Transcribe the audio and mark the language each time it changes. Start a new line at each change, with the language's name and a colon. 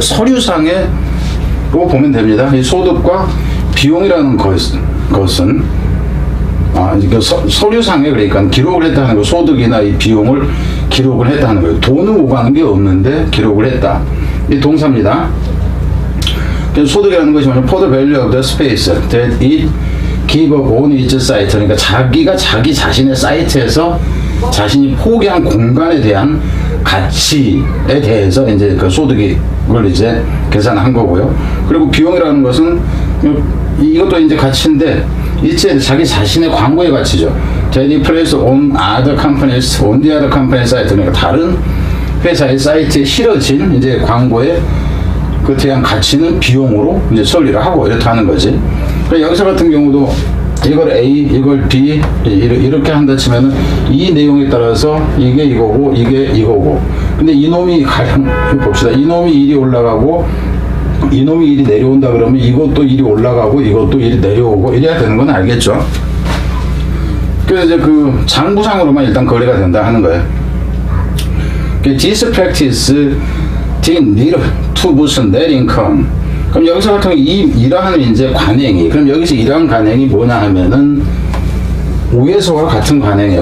Korean: 서류상으로 보면 됩니다. 이 소득과 비용이라는 것은 서류상에 그러니까 기록을 했다는 거, 소득이나 이 비용을 기록을 했다는 거예요. 돈은 오가는 게 없는데 기록을 했다. 이 동사입니다. 소득이라는 것이 뭐냐면
English: for the value of the space that it give on its site.
Korean: 그러니까 자기가 자기 자신의 사이트에서 자신이 포기한 공간에 대한 가치에 대해서 이제 그 소득이 그걸 이제 계산한 거고요. 그리고 비용이라는 것은 이것도 이제 가치인데 일제 자기 자신의 광고의 가치죠.
English: That place on other companies, on the other company site.
Korean: 그러니까 다른 회사의 사이트에 실어진 이제 광고의 그 대한 가치는 비용으로 이제 처리를 하고 이렇게 하는 거지. 그러니까 여기서 같은 경우도 이걸 A, 이걸 B 이렇게 한다 치면은 이 내용에 따라서 이게 이거고 이게 이거고. 근데 이놈이 가령 봅시다. 이놈이 일이 올라가고 이놈이 일이 내려온다 그러면 이것도 일이 올라가고 이것도 일이 내려오고 이래야 되는 건 알겠죠. 그래서 이제 그 장부상으로만 일단 거래가 된다 하는 거예요.
English: This practice did little to boost net income.
Korean: 그럼 여기서 같은 경우 이러한 이제 관행이, 그럼 여기서 이러한 관행이 뭐냐 하면은 우에서와 같은 관행이에요.